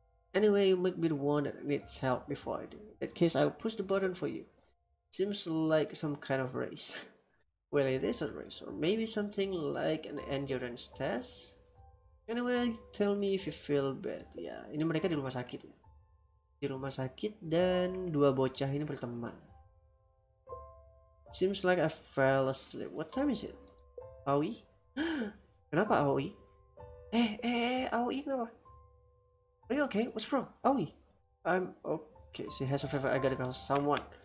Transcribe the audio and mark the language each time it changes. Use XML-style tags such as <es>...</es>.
<en>Anyway, you might be the one that needs help before I do. In that case, I'll push the button for you. Seems like some kind of race. Well, it is a race, or maybe something like an endurance test. Anyway, tell me if you feel bad.</en> <id>Ya, ini mereka di rumah sakit ya. Di rumah sakit dan 2 bocah ini berteman.</id> <en>Seems like I fell asleep. What time is it? Aoi?</en> <id>Kenapa Aoi? Aoi kenapa?</id> <en>Are you okay? What's wrong? Aoi? I'm okay. She has a fever. I gotta call someone.</en>